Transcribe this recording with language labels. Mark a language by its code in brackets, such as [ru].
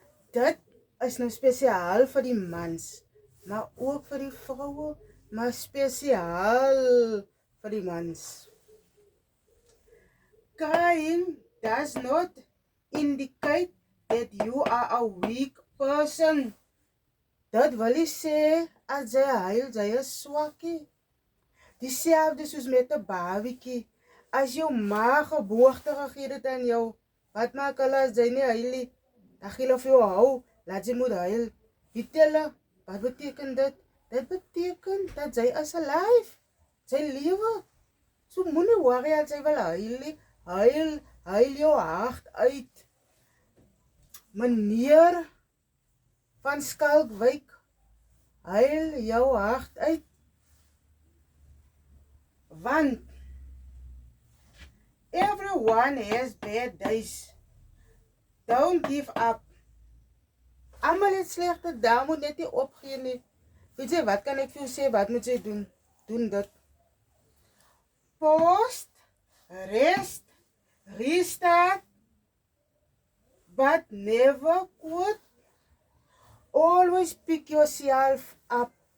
[af] Dit is nou spesiaal vir die mans, maar ook vir die vroue, maar spesiaal vir die mans. [en] Crying does not indicate that you are a weak person. [af] Dit wil nie sê as jy huil, jy is swakkie. Dieselfde soos met 'n babietjie. As jou ma geboorte gegee het aan jou, wat maak hulle as jy nie huil nie? Dan gee hulle vir jou hou, laat jy moet huil. Weet julle, wat beteken dit? Dit beteken dat jy is alive. Jy lewe. So moenie worry as jy wil huil nie. Huil jou hart uit. Meneer van Skalkwyk, huil jou hart uit. Want [en] everyone has bad days. Don't give up. [af] Almal het slegte dae, moet net nie opgee nie. Weet jy, wat kan ek vir jou sê, wat moet jy doen? Doen dit. [en] Post, rest, restart, but never quit. Always pick yourself up.